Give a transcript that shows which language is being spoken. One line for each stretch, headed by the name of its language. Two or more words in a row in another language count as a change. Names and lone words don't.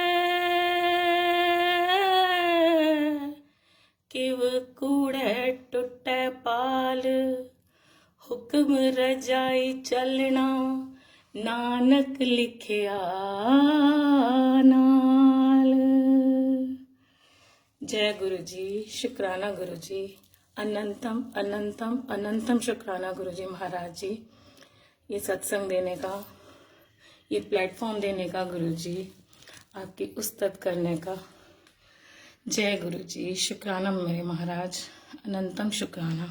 Punjabi: केव कूड़े टुटे पाल हुक्म रजाई चलना नानक लिखिया नाल।
Hindi: जय गुरु जी, शुक्राना गुरु जी, अनंतम अनंतम अनंतम शुक्राना गुरु जी महाराज जी, ये सत्संग देने का, ये प्लेटफॉर्म देने का गुरु जी, आपकी उस्तत करने का। जय गुरु जी, शुक्राना मेरे महाराज, अनंतम शुक्राना।